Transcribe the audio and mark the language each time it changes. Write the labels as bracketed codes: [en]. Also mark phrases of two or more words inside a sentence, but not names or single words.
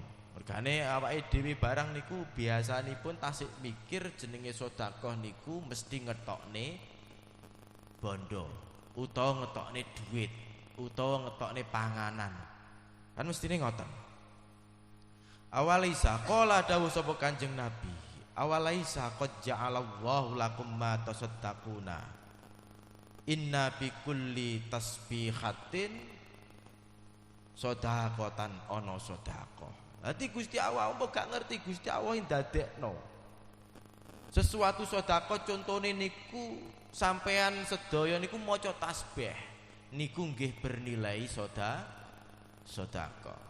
[jv] Mergane awake dhewe barang niku biasanipun tasik mikir jenenge sedekah niku mesti ngetokne bondo utawa ngetokne duit utawa ngetokne panganan. Kan mestine ngoten. [ar] أوليس قال [jv] dawuh sapa Kanjeng Nabi, [ar] أوليس قد جعل الله لكم ما تصدقون إن بكل تسبيحة صدقة [jv] ana sedekah. Dadi Gusti Allah gak ngerti Gusti Allah ndadekno sesuatu sedekah. Contone niku sampean sedaya niku maca tasbih niku nggih bernilai sedekah.